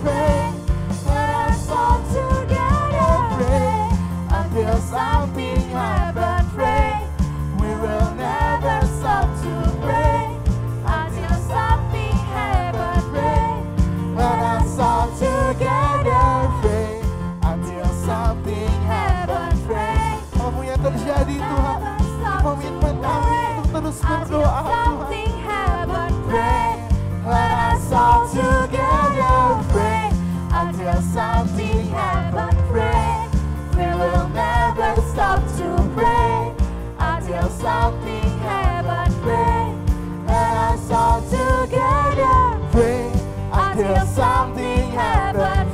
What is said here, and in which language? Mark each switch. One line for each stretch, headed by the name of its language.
English: Pray, let us all together pray until something happens. Pray, we will never stop to pray until something happens. Pray, let us all together pray until something happens.
Indonesian: Pray, apapun yang terjadi Tuhan, komitmen kami untuk terus berdoa Tuhan.
English: Pray, let us all together pray until something happens. Pray, we will never stop to pray until something happens. Pray, let us all together pray until something happens.